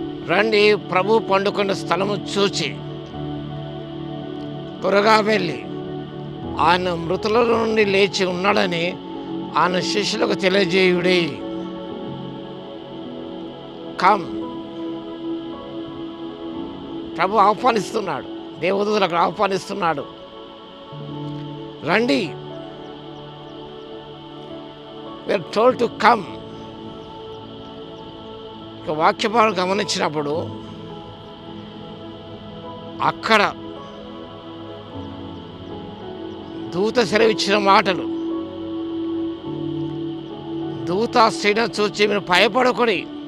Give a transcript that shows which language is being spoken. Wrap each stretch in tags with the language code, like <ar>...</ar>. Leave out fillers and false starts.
<te>రండి, ప్రభు పండుకున్న స్థలము చూచి త్వరగా వెళ్ళి ఆయన మృతుల నుండి లేచి ఉన్నాడని ఆయన శిష్యులకు తెలియజేయుడి. కమ్, ప్రభు ఆహ్వానిస్తున్నాడు, దేవదూతలు అక్కడ ఆహ్వానిస్తున్నాడు.</te> <en>రండి, we are told to come.</en> <te>ఇక వాక్యభాగం గమనించినప్పుడు అక్కడ దూత సెలవిచ్చిన మాటలు, దూత స్త్రీని చూచి మీరు భయపడకూడి,</te>